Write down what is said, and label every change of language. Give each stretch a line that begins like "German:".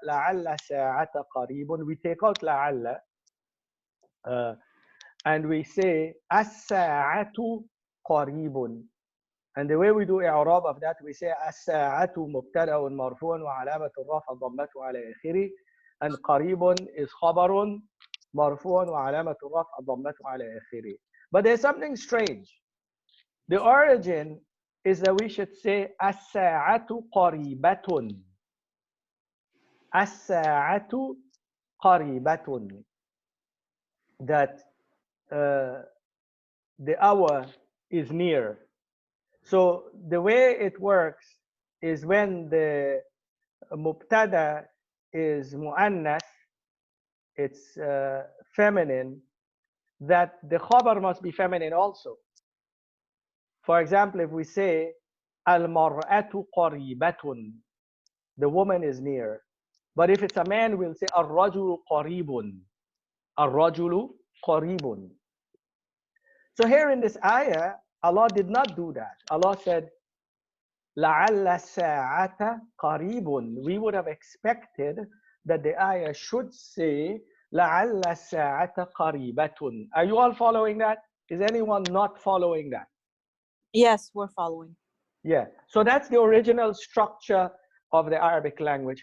Arabic: لعل ساعة قريب.
English: We take out لعل and we say
Arabic: الساعة قريب.
English: And the way we do
Arabic: إعراب
English: of that, we say
Arabic: الساعة مبتدأ مرفوع وعلامة الرفع ضمته على آخره. And قريب is خبر مرفوع وعلامة الرفع ضمته على آخره.
English: But there's something strange. The origin is that we should say
Arabic: الساعة قريبة. الساعة قريبة.
English: That the hour is near. So the way it works is when the mubtada is mu'annas, it's feminine, that the khabar must be feminine also. For example, if we say
Arabic: al-mar'atu qaribatun,
English: the woman is near. But if it's a man, we'll say
Arabic: ar-rajulu qaribun. Ar-rajulu qaribun.
English: So here in this ayah, Allah did not do that. Allah said,
Arabic: لَعَلَّ السَّاعَةَ قَرِيبٌ.
English: We would have expected that the ayah should say,
Arabic: لَعَلَّ السَّاعَةَ قَرِيبَةٌ.
English: Are you all following that? Is anyone not following that? Yes, we're following. Yeah, so that's the original structure of the Arabic language.